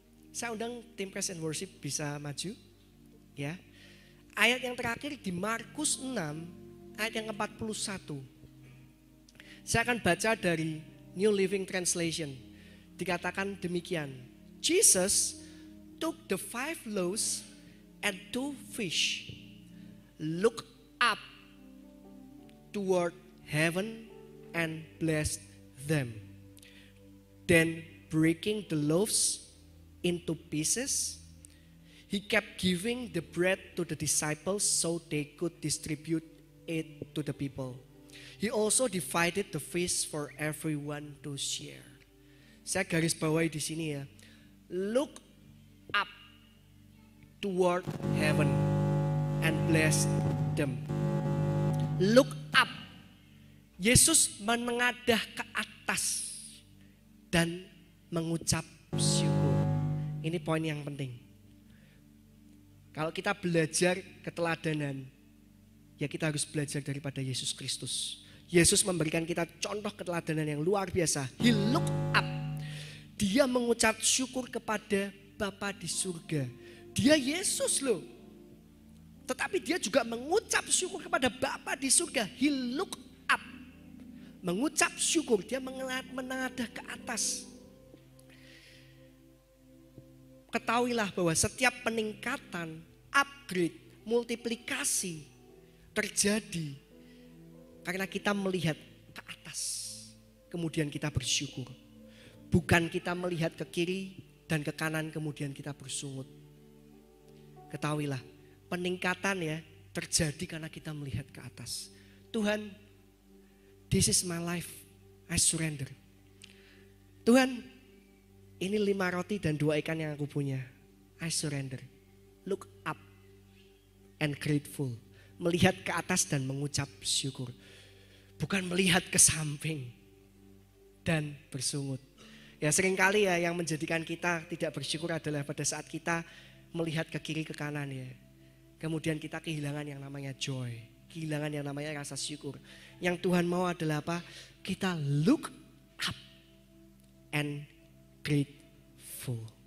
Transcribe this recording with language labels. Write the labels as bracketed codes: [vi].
[id] Saya undang tim Praise and Worship bisa maju. Ya. Ayat yang terakhir di Markus 6 ayat yang ke-41. Saya akan baca dari New Living Translation. Dikatakan demikian. [en] Jesus took the 5 loaves and 2 fish, looked up toward heaven and blessed them. Then breaking the loaves into pieces, he kept giving the bread to the disciples so they could distribute it to the people. He also divided the fish for everyone to share. [id] Saya garis bawahi di sini ya. [en] Look up toward heaven and bless them. Look up. [id] Yesus menengadah ke atas dan mengucap syukur. Ini poin yang penting. Kalau kita belajar keteladanan, ya kita harus belajar daripada Yesus Kristus. Yesus memberikan kita contoh keteladanan yang luar biasa. [en] He look up. [id] Dia mengucap syukur kepada Bapa di surga. Dia Yesus loh. Tetapi dia juga mengucap syukur kepada Bapa di surga. [en] He look up. [id] Mengucap syukur. Dia menengadah ke atas. Ketahuilah bahwa setiap peningkatan, upgrade, multiplikasi terjadi karena kita melihat ke atas, kemudian kita bersyukur. Bukan kita melihat ke kiri dan ke kanan kemudian kita bersungut. Ketahuilah, peningkatan ya terjadi karena kita melihat ke atas. [en] Tuhan, this is my life, I surrender. [id] Tuhan, ini 5 roti dan 2 ikan yang aku punya, [en] I surrender. Look up and grateful. [id] Melihat ke atas dan mengucap syukur. Bukan melihat ke samping dan bersungut. Ya seringkali ya yang menjadikan kita tidak bersyukur adalah pada saat kita melihat ke kiri ke kanan ya. Kemudian kita kehilangan yang namanya joy. Kehilangan yang namanya rasa syukur. Yang Tuhan mau adalah apa? Kita [en] look up and grateful.